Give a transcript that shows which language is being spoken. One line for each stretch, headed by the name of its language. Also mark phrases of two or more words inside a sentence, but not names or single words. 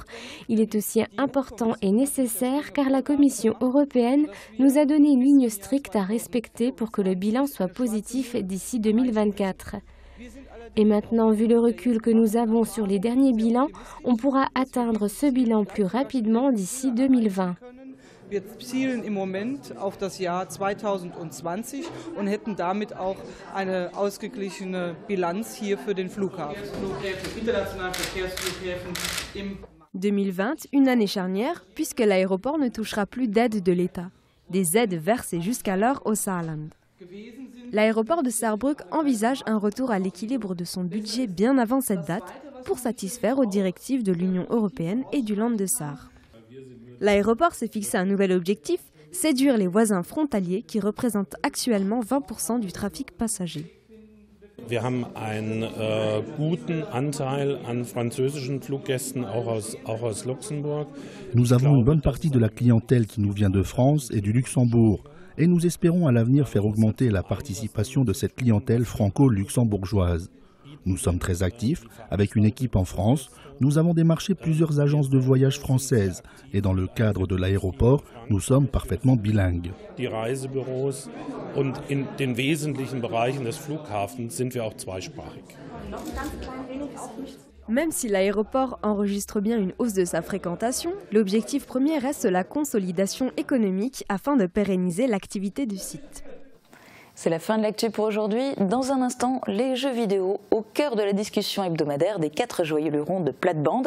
French: Il est aussi important et nécessaire car la Commission européenne nous a donné une ligne stricte à respecter pour que le bilan soit positif d'ici 2024. Et maintenant, vu le recul que nous avons sur les derniers bilans, on pourra atteindre ce bilan plus rapidement d'ici 2020.
German: Wir zielen im Moment auf das Jahr 2020 und hätten damit auch eine ausgeglichene Bilanz hier für den Flughafen.
French: 2020, une année charnière, puisque l'aéroport ne touchera plus d'aide de l'État. Des aides versées jusqu'alors au Saarland. L'aéroport de Saarbrück envisage un retour à l'équilibre de son budget bien avant cette date pour satisfaire aux directives de l'Union européenne et du Land de Saar. L'aéroport s'est fixé un nouvel objectif, séduire les voisins frontaliers qui représentent actuellement 20% du trafic passager.
German: Wir haben einen guten Anteil an französischen Fluggästen, auch aus Luxembourg.
French: Nous avons une bonne partie de la clientèle qui nous vient de France et du Luxembourg. Et nous espérons à l'avenir faire augmenter la participation de cette clientèle franco-luxembourgeoise. Nous sommes très actifs, avec une équipe en France. Nous avons démarché plusieurs agences de voyage françaises. Et dans le cadre de l'aéroport, nous sommes parfaitement bilingues.
German: Die Reisebüros und in den wesentlichen Bereichen des Flughafens sind wir auch zweisprachig.
French: Même si l'aéroport enregistre bien une hausse de sa fréquentation, l'objectif premier reste la consolidation économique afin de pérenniser l'activité du site. C'est la fin de l'actu pour aujourd'hui. Dans un instant, les jeux vidéo au cœur de la discussion hebdomadaire des 4 joyeux lurons de plate-bande.